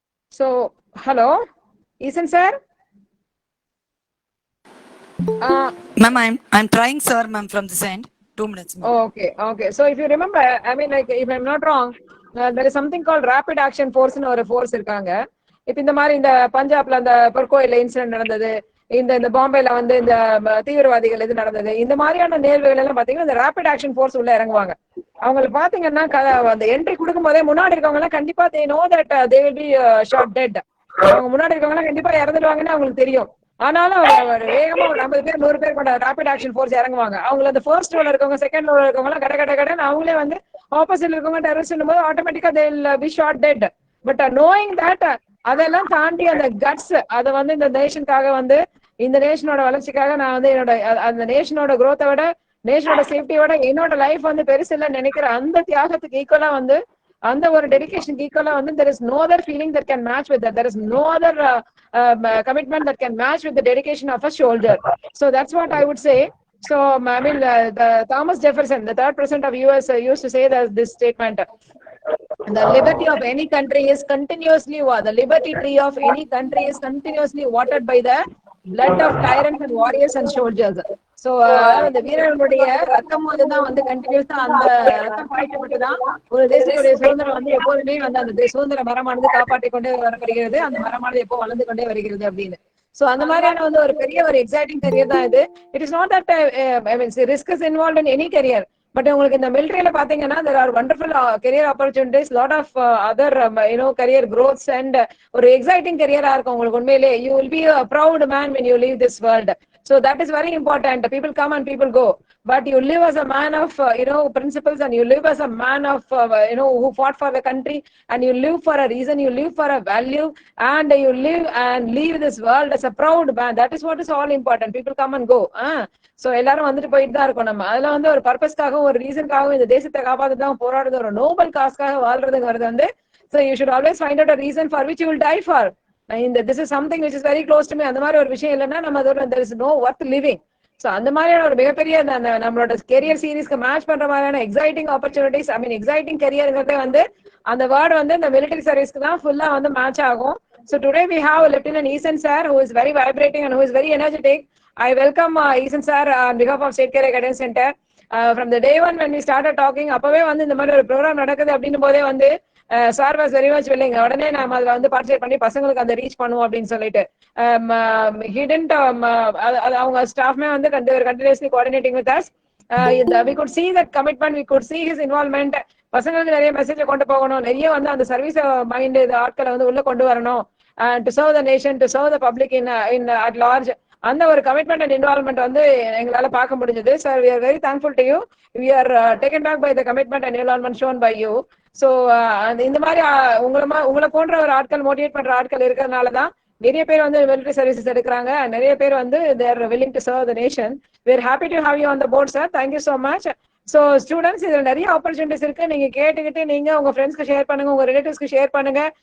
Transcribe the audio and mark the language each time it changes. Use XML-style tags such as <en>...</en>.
<en>So, hello, Eason sir? Ma'am, I'm trying, sir, ma'am, from this end. 2 minutes. Oh, okay. So if you remember, I mean, like, if I'm not wrong, there is something called rapid action force</en> <ta>னு ஒரு force இருக்காங்க. இப்ப இந்த மாதிரி இந்த பஞ்சாப்ல அந்த பொற்கோயில incident நடந்தது, இந்த பாம்பேல வந்து இந்த தீவிரவாதிகள் இது நடந்தது, இந்த மாதிரியான நேர்வுகள் எல்லாம் பாத்தீங்கன்னா இந்த ரேபிட் ஆக்ஷன் ஃபோர்ஸ் உள்ள இறங்குவாங்க. அவங்களுக்கு பாத்தீங்கன்னா அந்த என்ட்ரி கொடுக்கும் போதே முன்னாடி இருக்கவங்க எல்லாம் கண்டிப்பா</ta> <en>they know that they will be shot dead.</en> <ta>அவங்க முன்னாடி இருக்கவங்க எல்லாம் கண்டிப்பா இறந்துடுவாங்கன்னு அவங்களுக்கு தெரியும். ஆனாலும் வேகமா ஒரு 50 பேர் 100 பேர் கொண்ட ரேபிட் ஆக்ஷன் ஃபோர்ஸ் இறங்குவாங்க. அவங்க அந்த ஃபர்ஸ்ட் ரோல இருக்கவங்க, செகண்ட் ரோல இருக்கவங்க எல்லாம் கடன்னு அவங்களே வந்து ஆப்போசிட்ல இருக்கவங்க டெரரிஸ்ட் போது ஆட்டோமேட்டிக்கா</ta> <en>they will be shot dead.</en> <ta>But</ta> <en>knowing that</en> <ta>அதெல்லாம் தாண்டி அந்த கட்ஸ், அதை வந்து இந்த நேஷனுக்காக வந்து இந்த நேஷனோட வளர்ச்சிக்காக நான் வந்து என்னோட அந்த நேஷனோட குரோத்தை விட, நேஷனோட சேஃப்டியோட என்னோட லைஃப் வந்து பெருசு இல்லைன்னு நினைக்கிற அந்த தியாகத்துக்கு ஈக்குவலா வந்து, அந்த ஒரு டெடிகேஷனுக்கு ஈக்குவலா வந்து</ta> <en>there is no other feeling that can match with that. There is no other commitment that can match with the dedication of a soldier. So that's what I would say. So I mean, the Thomas Jefferson, the 3rd president of US, used to say that this statement: the liberty of any country is continuously the liberty tree of any country is continuously watered by the blood of tyrants and warriors and soldiers.</en> <ta>So the வீரர்களுடைய ரத்தம் தான் வந்து கண்டினியூஸா அந்த ரத்தம் பாய்ச்சப்பட்டுதான் ஒரு தேசத்துடைய சுதந்திரம் வந்து எப்போதுமே வந்து அந்த சுதந்திர மரமானது காப்பாற்றிக் கொண்டே வரப்படுகிறது, அந்த மரமானது எப்போ வளர்ந்து கொண்டே வருகிறது அப்படின்னு. சோ அந்த மாதிரியான வந்து ஒரு பெரிய ஒரு எக்ஸைட்டிங் கரியர் தான் இது.</ta> <en>It is not that I mean risk is involve in any career.</en> <ta>But உங்களுக்கு இந்த மிலிட்டரியில பாத்தீங்கன்னா</ta> <en>there are wonderful career opportunities, lot of other career growths and</en> <ta>ஒரு எக்ஸைட்டிங் கரியரா இருக்கும் உங்களுக்கு உண்மையிலே.</ta> <en>you will be a proud man when you leave this world. So that is very important. People come and people go, but you live as a man of principles, and you live as a man of who fought for the country, and you live for a reason, you live for a value, and you live and leave this world as a proud man. That is what is all important. People come and go.</en> <ta>So எல்லாரும் வந்துட்டு போயிட்டு தான் இருக்கும். நம்ம அதுல வந்து ஒரு பர்பஸ்க்காகவும் ஒரு ரீசன்காகவும் இந்த தேசத்தை காப்பாற்றதான் போராடுறது, ஒரு நோபல் காஸ்க்காக வாழ்றதுங்கிறது வந்து,</ta> <en>so you should always find out a reason for which you will die for. This is something which is very close to me.</en> <ta>அந்த மாதிரி ஒரு விஷயம் இல்லைன்னா நம்ம அதோட</ta> <en>there is no worth living.</en> <ta>So அந்த மாதிரியான ஒரு மிகப்பெரிய நம்மளோட கெரியர் சீரீஸ்க்கு மேட்ச் பண்ற மாதிரியான எக்ஸைட்டிங் ஆப்பர்ச்சுனிட்டிஸ், ஐ மீன் எக்ஸைட்டிங் கெரியர்ங்கிறதே வந்து அந்த வேர்டு வந்து இந்த மிலிட்டரி சர்வீஸ்க்கு தான் ஃபுல்லா வந்து மேட்ச் ஆகும்.</ta> <en>So today we have Lieutenant Eason sir, who is very vibrating and who is very energetic. I welcome Eason sir on behalf of State Career Guidance Center. from the day one when we started talking,</en> <ta>அப்பவே வந்து இந்த மாதிரி ஒரு program நடக்குது அப்படின்னும் போதே வந்து sir</ta> <en>Was very much willing.</en> <ta>உடனே நாம அதுல வந்து பார்ட்டிசிபேட் பண்ணி பசங்களுக்கு அந்த ரீச் பண்ணுவோம் அப்படின்னு சொல்லிட்டு ஹிடன்ட் அவங்க ஸ்டாஃப்மே வந்து</ta> <en>Continuously coordinating with us. we could see that commitment, we could see his involvement.</en> <ta>பசங்களுக்கு நிறைய மெசேஜ் கொண்டு போகணும், நிறைய வந்து அந்த சர்வீஸ் மைண்ட் ஆட்களை வந்து உள்ள கொண்டு வரணும்,</ta> <en>To serve the nation, to serve the public in at large.</en> <ta>அந்த ஒரு கமிட்மெண்ட் அண்ட் இன்வால்வ்மெண்ட் வந்து எங்களால பார்க்க முடிஞ்சது.</ta> <en>Sir, we are very thankful to you. We are taken back by the commitment and involvement shown by you.</en> <ta>So இந்த மாதிரி உங்களை போன்ற ஒரு ஆட்கள், மோட்டிவேட் பண்ற ஆட்கள் இருக்கிறதுனாலதான் நிறைய பேர் வந்து மிலிட்டரி சர்வீசஸ் எடுக்கிறாங்க. நிறைய பேர் வந்து</ta> <en>they are willing to serve the nation. We are happy to have you on the board, sir. Thank you so much.</en> <ta>So students, இதுல நிறைய ஆப்பர்ச்சுனிட்டிஸ் இருக்கு. நீங்க கேட்டுக்கிட்டு நீங்க உங்க ஃப்ரெண்ட்ஸ்க்கு ஷேர் பண்ணுங்க, உங்க ரிலேட்டிவ்ஸ்க்கு ஷேர் பண்ணுங்க.</ta>